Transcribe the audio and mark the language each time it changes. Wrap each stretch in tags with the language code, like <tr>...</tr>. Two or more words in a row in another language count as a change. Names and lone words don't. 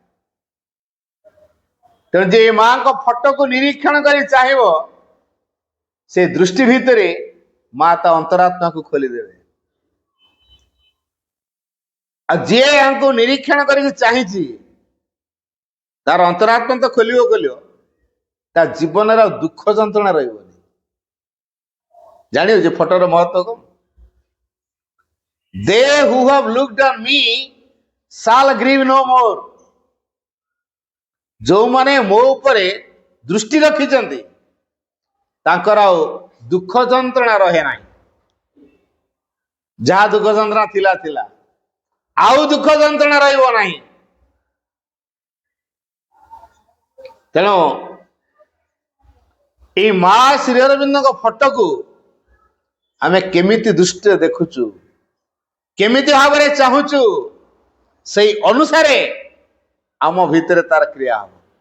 <or>ତେଣୁ ଯେ ମାଙ୍କ ଫଟୋକୁ ନିରୀକ୍ଷଣ କରି ଚାହିଁବ, ସେ ଦୃଷ୍ଟି ଭିତରେ ମା ତା ଅନ୍ତରାତ୍ମାକୁ ଖୋଲିଦେବେ। ଆଉ ଯିଏ ୟାଙ୍କୁ ନିରୀକ୍ଷଣ କରିକି ଚାହିଁଛି, ତାର ଅନ୍ତରାତ୍ମା ତ ଖୋଲିବ, ତା ଜୀବନରେ ଆଉ ଦୁଃଖ ଯନ୍ତ୍ରଣା ରହିବନି। ଜାଣିବ ଯେ ଫଟୋର ମହତ୍ଵ କଣ?</or> <en>They who have looked on me shall grieve no more.</en> <or>ଯୋଉମାନେ ମୋ ଉପରେ ଦୃଷ୍ଟି ରଖିଛନ୍ତି ତାଙ୍କର ଆଉ ଦୁଃଖ ଯନ୍ତ୍ରଣା ରହେ ନାହିଁ। ଯାହା ଦୁଃଖ ଯନ୍ତ୍ରଣା ଥିଲା ଥିଲା, ଆଉ ଦୁଃଖ ଯନ୍ତ୍ରଣା ରହିବ ନାହିଁ। ତେଣୁ ଏଇ ମା ଶ୍ରୀ ଅରବିନ୍ଦଙ୍କ ଫଟୋକୁ ଆମେ କେମିତି ଦୃଷ୍ଟିରେ ଦେଖୁଛୁ, କେମିତି ଭାବରେ ଚାହୁଁଛୁ, ସେଇ ଅନୁସାରେ ଆମ ଭିତରେ ତାର କ୍ରିୟା ହବ।</or>